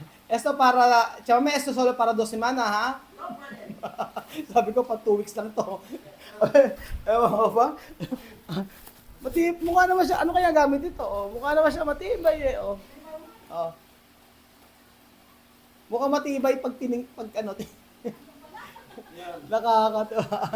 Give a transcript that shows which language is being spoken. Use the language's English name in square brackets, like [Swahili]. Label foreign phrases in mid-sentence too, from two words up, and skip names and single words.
[Spanish] Esto para, chame, esto solo para 2 semanas, ha? [Filipino] Sabi ko, pa 2 weeks lang to. Ewan ko ba? Mukha naman siya, ano kaya gamit ito? Oh? Mukha naman siya matibay eh. Oh. Oh. Mukha matibay pag ano, nakakatawa.